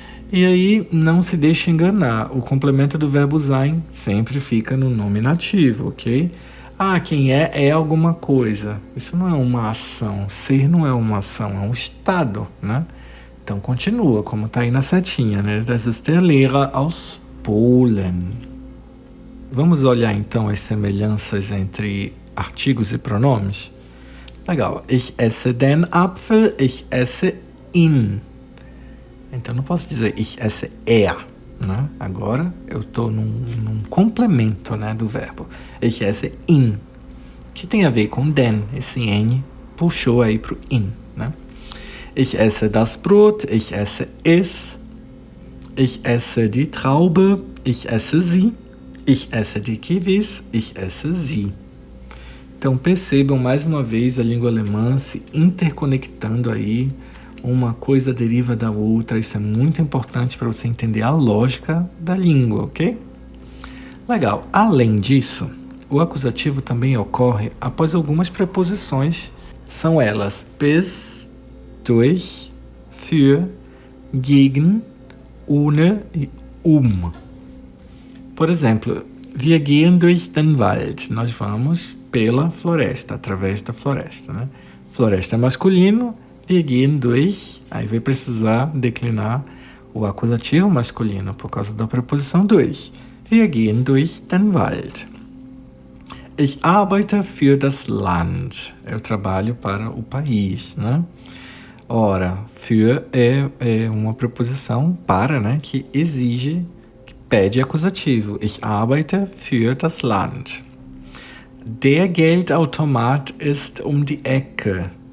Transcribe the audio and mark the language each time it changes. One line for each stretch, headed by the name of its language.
Portuguese: E aí, não se deixe enganar, o complemento do verbo sein sempre fica no nominativo, ok? Quem é alguma coisa. Isso não é uma ação, ser não é uma ação, é um estado, né? Então continua, como tá aí na setinha, né?
German: Das ist der Lehrer aus Polen.
Portuguese: Vamos olhar então as semelhanças entre artigos e pronomes? Legal.
German: Ich esse den Apfel, ich esse ihn.
Portuguese: Então não posso dizer
German: ich esse er,
Portuguese: né? Agora eu estou num complemento, né, do verbo.
German: Ich esse ihn,
Portuguese: que tem a ver com den. Esse N puxou aí pro in, né?
German: Ich esse das Brot, ich esse es. Ich esse die Traube, ich esse sie. Ich esse die Kiwis, ich esse sie.
Portuguese: Então percebam mais uma vez a língua alemã se interconectando aí, uma coisa deriva da outra. Isso é muito importante para você entender a lógica da língua, ok? Legal. Além disso, o acusativo também ocorre após algumas preposições. São elas
German: bis, durch, für, gegen, ohne e
Portuguese: Por exemplo,
German: wir gehen durch den Wald.
Portuguese: Nós vamos pela floresta, através da floresta, né? Floresta é masculino,
German: wir gehen durch.
Portuguese: Aí vai precisar declinar o acusativo masculino por causa da preposição durch.
German: Wir gehen durch den Wald. Ich arbeite für das Land.
Portuguese: Eu trabalho para o país, né? Ora, für é uma preposição para, né? Que exige, pede acusativo.
German: Ich arbeite für das Land. Der Geldautomat ist die Ecke.